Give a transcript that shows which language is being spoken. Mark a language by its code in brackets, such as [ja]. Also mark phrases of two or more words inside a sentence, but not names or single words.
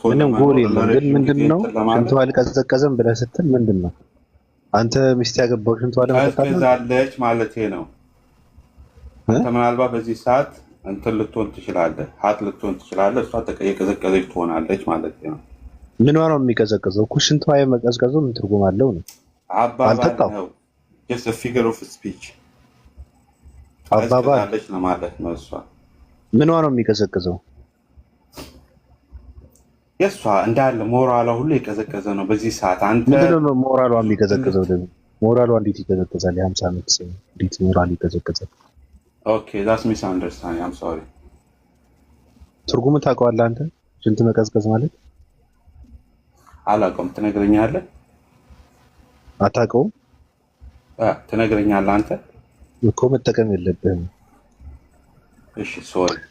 [am] ምንም ጎል የለም። ግን ምንድነው ሽንቷ አልቀዘቀዘም ብለህ ስትል ምንድነው አንተ ሚስት ያገባው ሽንቷ ቀዝቅዛለች ማለት ነው። አንተ ምናልባት በዚህ ሰዓት እንትን ልትሆን ትችላለህ፣ ሀት ልትሆን ትችላለህ። እሷ የቀዘቀዘች ትሆናለች ማለት ነው። ምኗ ነው የሚቀዘቅዘው? እኮ ሽንቷ የመቀዝቀዙ ምን ትርጉም አለው ነው? አባባል ነው። [en] just a figure of speech [am] ቀዝቅዛለች ነው ማለት ነው። እሷ ምኗ ነው የሚቀዘቅዘው? የእሷ እንዳለ ሞራሏ ሁሉ የቀዘቀዘ ነው በዚህ ሰዓት። አንተ ምንድነው ሞራሏ የሚቀዘቅዘው? ደግሞ ሞራሏ እንዴት ይቀዘቅዛል? የ50 ዓመት ሰው እንዴት ሞራል ይቀዘቅዛል? [en] ኦኬ that's misunderstanding. I'm sorry። [am] ትርጉሙ ታውቀዋለህ አንተ? ሽንት መቀዝቀዝ ማለት አላውቀውም። ትነግረኛለህ? አታውቀውም? ትነግረኛለህ አንተ እኮ መጠቀም የለብህም። እሺ ሶሪ።